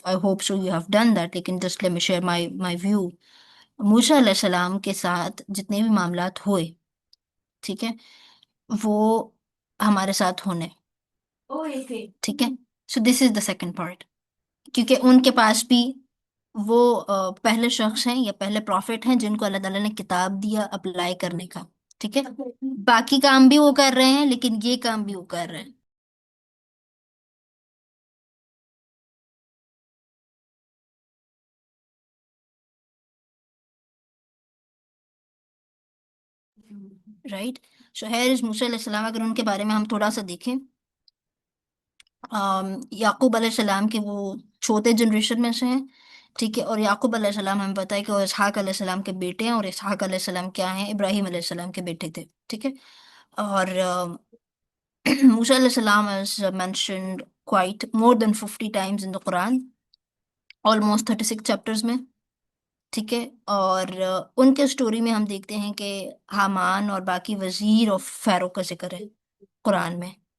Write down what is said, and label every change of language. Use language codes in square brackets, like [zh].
[en] I hope so you have done that. [ur] لیکن [en] just let me share my view. [ur] موسیٰ علیہ السلام کے ساتھ جتنے بھی معاملات ہوئے، ٹھیک ہے، وہ ہمارے ساتھ ہونے، ٹھیک ہے. [en] so this is the second part, [ur] کیونکہ ان کے پاس بھی وہ پہلے شخص ہیں یا پہلے پروفٹ ہیں جن کو اللہ تعالیٰ نے کتاب دیا اپلائی کرنے کا. ٹھیک ہے، باقی کام بھی وہ کر رہے ہیں لیکن یہ کام بھی وہ کر رہے ہیں. [en] Right. So here is [ur] موسیٰ علیہ السلام. اگر ان کے بارے میں ہم تھوڑا سا دیکھیں، یعقوب علیہ السلام کے وہ چھوٹے جنریشن میں سے ہیں، ٹھیک ہے، اور یعقوب علیہ السلام ہمیں پتہ ہے کہ وہ اسحاق علیہ السلام کے بیٹے ہیں، اور اسحاق علیہ السلام کیا ہیں؟ ابراہیم علیہ السلام کے بیٹے تھے. ٹھیک ہے، اور موسیٰ علیہ السلام [en] is mentioned quite more than 50 times in the Quran, [ur] almost 36 chapters میں. ٹھیک ہے، اور ان کے سٹوری میں ہم دیکھتے ہیں کہ حامان اور باقی وزیر آف فیرو کا ذکر ہے قرآن میں.